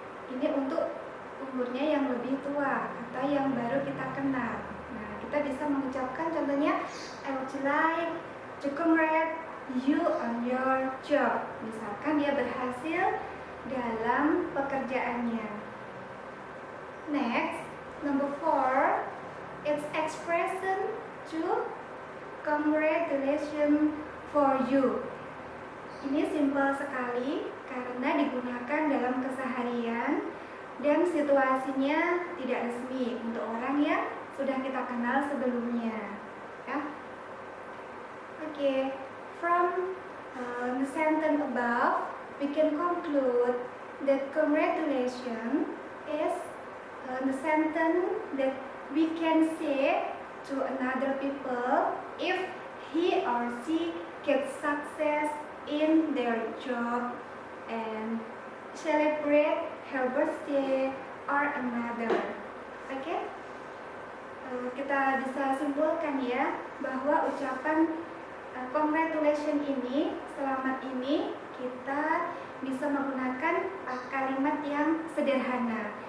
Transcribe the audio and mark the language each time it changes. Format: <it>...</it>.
<id>Ini untuk umurnya yang lebih tua atau yang baru kita kenal. Nah, kita bisa mengucapkan contohnya,</id> <en>I would like to congratulate you on your job.</en> <id>Misalkan dia berhasil dalam pekerjaannya.</id> <en>Next, number 4, it's expression to congratulation for you.</en> <id>Ini simpel sekali karena digunakan dalam keseharian dan situasinya tidak resmi untuk orang yang sudah kita kenal sebelumnya. Ya.</id> <en>Okay, from the sentence above, we can conclude that congratulations is the sentence that we can say to another people if he or she gets success in their job and celebrate her birthday or another. Okay?</en> <id>Kita bisa simpulkan ya bahwa ucapan congratulations ini, selamat ini, kita bisa menggunakan kalimat yang sederhana.</id>